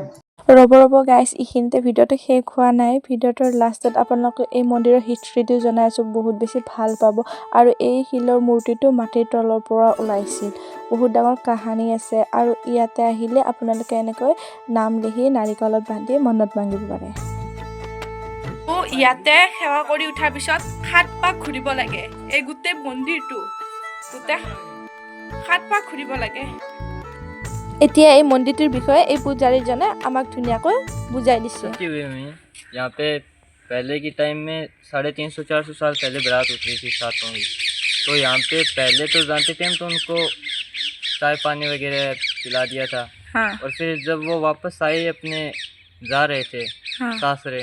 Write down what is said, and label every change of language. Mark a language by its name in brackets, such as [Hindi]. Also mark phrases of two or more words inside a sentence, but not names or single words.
[Assamese] ৰ'ব গাইজ এইখিনিতে ভিডিঅ'টো শেষ হোৱা নাই ভিডিঅ'টোৰ লাষ্টত আপোনালোকে এই মন্দিৰৰ হিষ্ট্ৰীটো জনাই আছোঁ বহুত বেছি ভাল পাব আৰু এই শিলৰ মূৰ্তিটো মাটিৰ তলৰ পৰা ওলাইছিল বহুত ডাঙৰ কাহানী আছে আৰু ইয়াতে আহিলে আপোনালোকে এনেকৈ নাম লিখি নাৰিকলত বান্ধি মনত মাগিব পাৰে ইয়াতে সেৱা কৰি উঠাৰ পিছত 7 পাক ঘূৰিব লাগে এই গোটেই মন্দিৰটো গোটেই 7 পাক ঘূৰিব লাগে এতিয়া এই মন্দিৰটোৰ বিষয়ে এই পূজাৰীজনে আমাক ধুনীয়াকৈ বুজাই দিছে [Hindi] यहाँ पे पहले की टाइम में 350-400 साल पहले बारात उतरी थी सातों की तो यहाँ पे पहले तो जानते थे हम तो उनको चाय पानी वगैरह पिला दिया था और फिर जब वो वापस आए अपने जा रहे थे सासरे